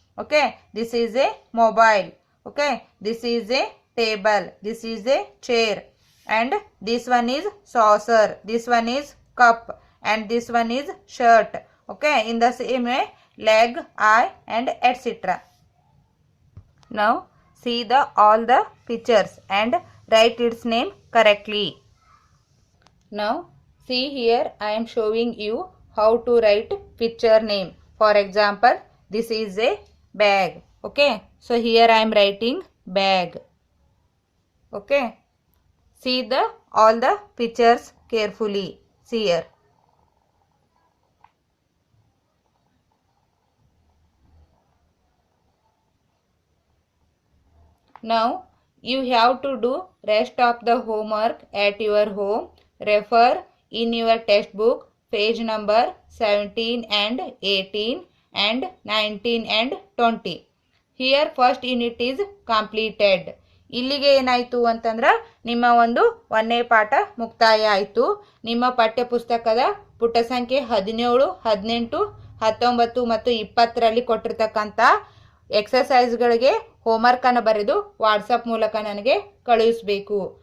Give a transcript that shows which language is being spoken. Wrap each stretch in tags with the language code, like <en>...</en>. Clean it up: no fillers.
<en>Okay, this is a mobile. Okay, this is a table, this is a chair and this one is saucer, this one is cup and this one is shirt. Okay, in the same way leg, eye and etc. Now see all the pictures and write its name correctly. Now see here, I am showing you how to write picture name. For example, this is a bag. Okay, so here I am writing bag. Okay, see all the pictures carefully. See here. Now you have to do rest of the homework at your home. Refer in your textbook page number 17 and 18 and 19 and 20. Here first unit is completed.</en> <kn>ಇಲ್ಲಿಗೆ ಏನಾಯಿತು ಅಂತಂದ್ರೆ ನಿಮ್ಮ ಒಂದು 1ನೇ ಪಾಠ ಮುಕ್ತಾಯ ಆಯಿತು. ನಿಮ್ಮ ಪಠ್ಯ ಪುಸ್ತಕದ ಪುಟ ಸಂಖ್ಯೆ 17, 18, 19 ಮತ್ತು 20ರಲ್ಲಿ ಕೊಟ್ಟಿರ್ತಕ್ಕಂಥ ಎಕ್ಸಸೈಸ್ಗಳಿಗೆ ಹೋಮ್ವರ್ಕನ್ನು ಬರೆದು ವಾಟ್ಸಪ್ ಮೂಲಕ ನನಗೆ ಕಳುಹಿಸಬೇಕು.</kn>